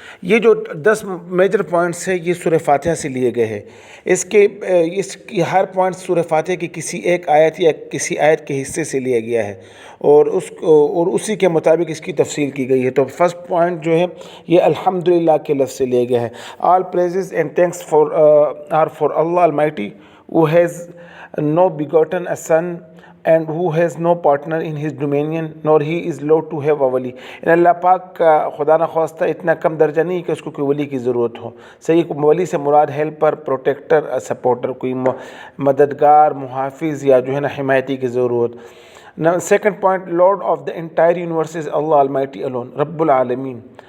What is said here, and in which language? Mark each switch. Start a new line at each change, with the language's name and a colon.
Urdu: یہ جو 10 major points ہیں یہ سورہ فاتحہ سے لیے گئے ہیں. اس ہر پوائنٹ سورہ فاتحہ کی کسی ایک آیت یا کسی آیت کے حصے سے لیا گیا ہے اور اسی کے مطابق اس کی تفصیل کی گئی ہے. تو فرسٹ پوائنٹ جو ہے یہ الحمدللہ کے لفظ سے لیا گیا ہے.
English: All praises and thanks are for Allah almighty who has no begotten a son and who has no partner in his dominion nor he is allowed to have a wali.
Urdu: اللہ پاک کا خدا نخواستہ اتنا کم درجہ نہیں کہ اس کو کوئی ولی کی ضرورت ہو. صحیح، ولی سے مراد ہیلپر، پروٹیکٹر، سپورٹر، کوئی مددگار، محافظ یا جو ہے نا حمایتی کی ضرورت.
English: Second point, lord of the entire universe is Allah almighty alone. رب العالمین.